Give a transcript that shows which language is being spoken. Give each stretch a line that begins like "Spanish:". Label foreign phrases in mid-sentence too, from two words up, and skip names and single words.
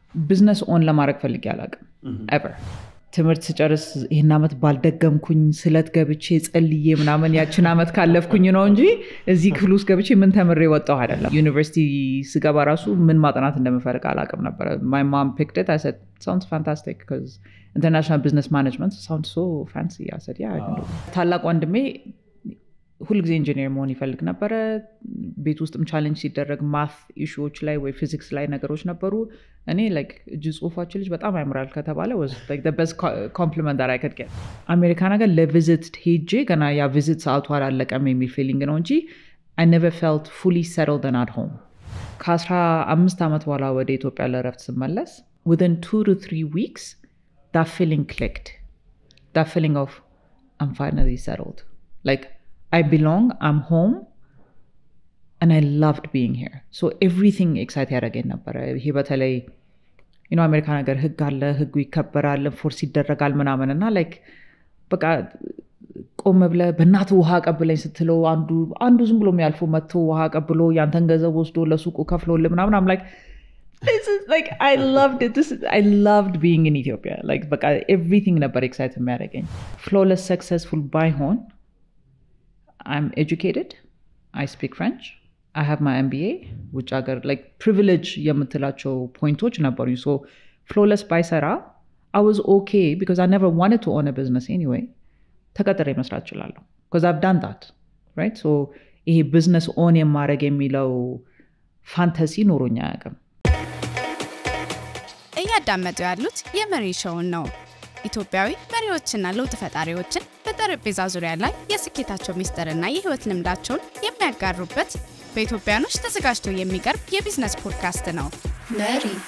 English: business own
Amharic: ለማድረግ ፈልጌ አላውቅም ever ትምርት ስጨርስ ይሄን አመት ባልደገምኩኝ ስለት ገብቼ ጸልዬ ምናምን ያችን አመት ካለፍኩኝ ነው እንጂ እዚህ ክፍል ውስጥ ገብቼ ምን ተምሬ ወጣሁ አይደለም ዩኒቨርሲቲ ስገባ ራሱ ምን ማጥናት እንደምፈልግ አላውቅም ነበር
English: my mom picked it I said sounds fantastic because international business management sounds so fancy I said yeah I can do it
Amharic: ታላቅ ወንድሜ ሁሉ ጊዜ ኢንጂነር መሆን ይፈልግ ነበር ቤት ውስጥም ቻሌንጅ ሲደረግ
English: math issues
Amharic: ላይ ወይ ፊዚክስ ላይ ነገሮች ነበሩ እኔ like ጽሁፋችን ልጅ በጣም ያምራል ከተባለ
English: was like the best compliment that I could get
Amharic: አሜሪካ ነገር ለቪዚት ሄጄ ገና ያ ቪዚት ሰዓቱ አላለቀም የሚል ፊሊንግ ነው እንጂ
English: I never felt fully settled and at home
Amharic: ከ15 አመት በኋላ ወደ ኢትዮጵያ ለረፍት ስመለስ
English: within 2 to 3 weeks that feeling clicked that feeling of I'm finally settled like I belong I'm home and I loved being here so everything
Amharic: excited ያደረገኝ ነበር ይሄ በተለይ
English: you know
Amharic: አሜሪካ ነገር ህግ አለ ህጉ ይከበራል ፎርስ ይደረጋል ምናምንና like በቃ ቆም ብለ በእናት ውሃ ቀብለኝ ስትለው አንዱ ዝም ብሎ የሚያልፈው መጥቶ ውሃ ቀብሎ ያንተን ገንዘብ ወስዶ ለሱቁ ከፍሎልህ ምናምን
English: I'm like this is like I loved it I loved being in Ethiopia like በቃ everything ነበር excited የሚያደርገኝ flawless successful by hon I'm educated I speak French I have my MBA which are like privilege
Amharic: የምትላቸው ፖይንቶች ነበሩ
English: so flawless by Sarah I was okay because I never wanted to own a business anyway
Amharic: ተቀጥሬ መስራት እችላለሁ
English: because I've done that right so ይሄ business own
Amharic: የማድረግ የሚለው ፋንታሲ ኖሮኛ ያቀም እያዳመጡ ያሉት የመሪ ሾውን ነው ኢትዮጵያዊ መሪዎችና ለውጥ ፈጣሪዎችን በጠረጴዛ ዙሪያ ላይ የስኬታቸው ሚስጥርና የህይወት ልምዳቸውን የሚያጋሩበት በኢትዮጵያኖች ተዘጋጅቶ የሚቀርብ የቢዝነስ ፖድካስት ነው መሪ